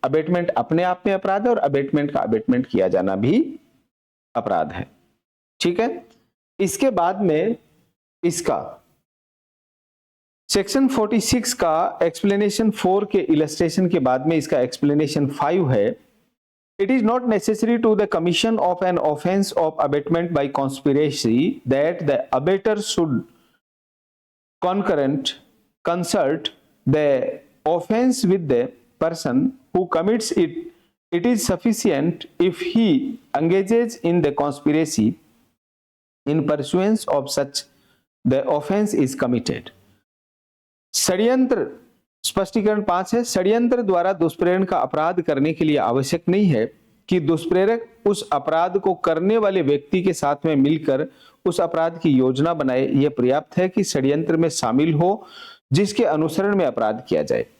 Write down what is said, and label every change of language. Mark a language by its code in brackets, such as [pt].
[hi] Abetment अपने आप में अपराध है और अबेटमेंट का अबेटमेंट किया जाना भी अपराध है। ठीक है, इसके बाद में इसका सेक्शन 46 का एक्सप्लेनेशन 4 के इलस्ट्रेशन के बाद में इसका एक्सप्लेनेशन 5 है। [en] It is not necessary to the commission of an offense of abatement by conspiracy that the abater should consult the offense with the person who commits it. It is sufficient if he engages in the conspiracy in pursuance of such the offense is committed. [hi] षड्यंत्र स्पष्टीकरण 5 है, षड्यंत्र द्वारा दुष्प्रेरण का अपराध करने के लिए आवश्यक नहीं है कि दुष्प्रेरक उस अपराध को करने वाले व्यक्ति के साथ में मिलकर उस अपराध की योजना बनाए। यह पर्याप्त है कि षड्यंत्र में शामिल हो जिसके अनुसरण में अपराध किया जाए।